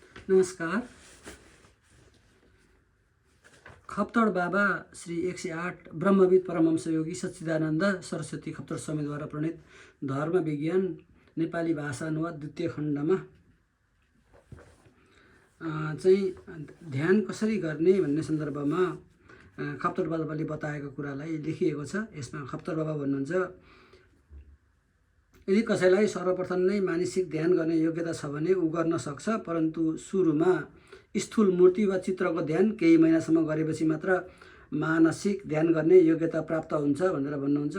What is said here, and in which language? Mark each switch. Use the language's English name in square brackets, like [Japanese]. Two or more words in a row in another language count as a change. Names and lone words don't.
[Nepali] नमस्कार। खप्तड बाबा श्री 108 ब्रह्मविद परमहंस योगी सच्चिदानन्द सरस्वती खप्तड स्वामीद्वारा प्रणीत धर्म विज्ञान नेपाली भाषा अनुवाद द्वितीय खण्डमा चाहिँ ध्यान कसरी गर्ने भन्ने सन्दर्भमा खप्तड बाबाले बताएको कुरालाई लेखिएको छ। यसमा खप्तड बाबा भन्नुहुन्छ, यदि कसैलाई सर्वप्रथम नै मानसिक ध्यान गर्ने योग्यता छ भने ऊ गर्न सक्छ, परन्तु सुरुमा स्थूल मूर्ति वा चित्रको ध्यान केही महिनासम्म गरेपछि मात्र मानसिक ध्यान गर्ने योग्यता प्राप्त हुन्छ भनेर भन्नुहुन्छ।